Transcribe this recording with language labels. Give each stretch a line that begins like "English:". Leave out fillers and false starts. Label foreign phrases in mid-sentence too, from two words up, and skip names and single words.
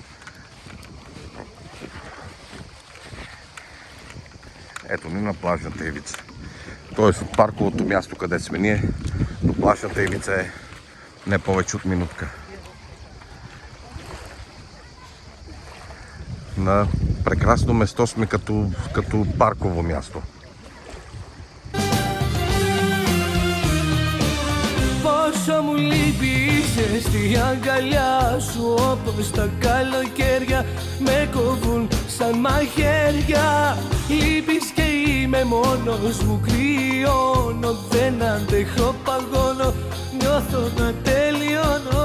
Bulgarian: Ето ни на плажната ивица. Тоест от парковото място, къде сме ние, до плажната ивица е не повече от минутка. На прекрасно место сме като парково място.
Greek: Πόσο μου λείπει η ζεστή αγκαλιά σου, όπως τα καλοκαίρια με κόβουν σαν μαχαίρια. Λείπεις και είμαι μόνος μου, κρυώνω, δεν αντέχω, παγώνω, νιώθω να τελειώνω.